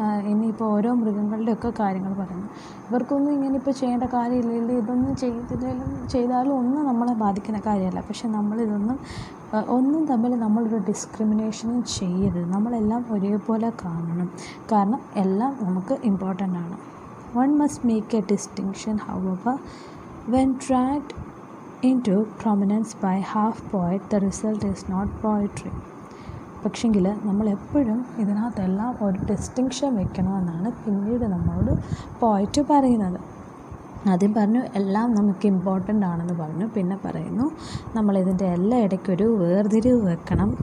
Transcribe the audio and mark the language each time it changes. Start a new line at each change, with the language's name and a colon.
Malayalam: ഇനിയിപ്പോൾ ഓരോ മൃഗങ്ങളുടെയൊക്കെ കാര്യങ്ങൾ പറയുന്നു, ഇവർക്കൊന്നും ഇങ്ങനെ ഇപ്പോൾ ചെയ്യേണ്ട കാര്യമില്ല, ഇതൊന്നും ചെയ്താലും ഒന്നും നമ്മളെ ബാധിക്കുന്ന കാര്യമല്ല. പക്ഷെ ഒന്നും തമ്മിൽ നമ്മളൊരു ഡിസ്ക്രിമിനേഷനും ചെയ്യരുത്. നമ്മളെല്ലാം ഒരേപോലെ കാണണം, കാരണം എല്ലാം നമുക്ക് ഇമ്പോർട്ടൻ്റ് ആണ്.
English: One must make a distinction, however. When dragged into prominence by half-poet, the result is not poetry.
Malayalam: പക്ഷെങ്കിൽ നമ്മളെപ്പോഴും ഇതിനകത്തെല്ലാം ഒരു ഡിസ്റ്റിങ്ഷൻ വെക്കണമെന്നാണ് പിന്നീട് നമ്മളോട് പോയറ്റ് പറയുന്നത്. ആദ്യം പറഞ്ഞു എല്ലാം നമുക്ക് ഇമ്പോർട്ടൻ്റ് ആണെന്ന് പറഞ്ഞു, പിന്നെ പറയുന്നു നമ്മളിതിൻ്റെ എല്ലാ ഇടയ്ക്കൊരു വേർതിരിവ് വെക്കണം.